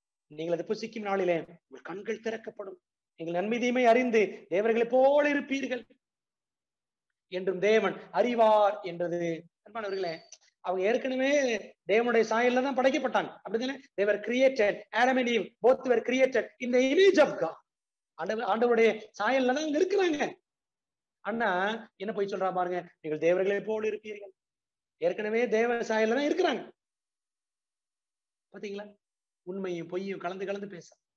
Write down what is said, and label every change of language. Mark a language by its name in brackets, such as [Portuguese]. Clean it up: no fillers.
[Tamil] நீங்கள் அதை புசிக்கும் நாளிலே உங்கள் கண்கள் திறக்கப்படும், நீங்கள் நன்மை தீமை அறிந்து தேவர்களை போல இருப்பீர்கள் என்றும் தேவன் அறிவார் என்றது. அன்பானவர்களே, அவங்க ஏற்கனவே தேவனுடைய சாயல்ல தான் படைக்கப்பட்டாங்க, அப்படித்தானே? [English] they were created, Adam and Eve both were created in the image of God. [Tamil] ஆண்டவருடைய சாயல்ல தான் அங்க இருக்கிறாங்க. அண்ணா என்ன போய் சொல்றா பாருங்க, நீங்கள் தேவர்களை போல இருப்பீர்கள். ஏற்கனவே தேவ சாயல்ல தான் இருக்கிறாங்க. பாத்தீங்களா? உண்மையும் பொய்யும் கலந்து பேச.